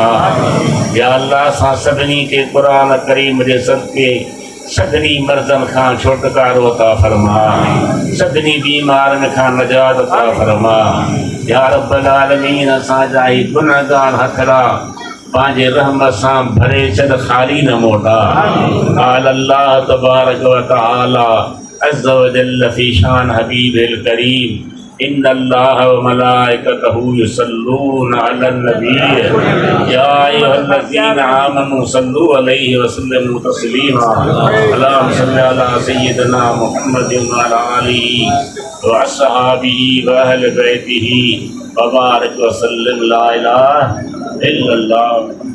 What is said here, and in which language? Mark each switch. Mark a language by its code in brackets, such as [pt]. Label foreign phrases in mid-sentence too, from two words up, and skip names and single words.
[ar] يا الله [sd] असां सभिनी खे क़ुरान करीम जे सदके सभिनी मर्ज़नि खां छुटकारो अता फरमा, सभिनी बीमारनि खां नजात अता फरमा। [ar] يا رب العالمين [sd] असांजा ही गुनहगार हथड़ा पंहिंजे रहमत सां भरे छॾ, ख़ाली न मोटा। [ar] قال الله تبارك وتعالى عز وجل في شأن حبيبه الكريم إن الله وملائكته يصلون على النبي يا أيها الذين آمنوا صلوا عليه وسلموا تسليما. اللهم صل على سيدنا محمد وعلى آله وأصحابه وأهل بيته وبارك وسلم. لا إله إلا الله.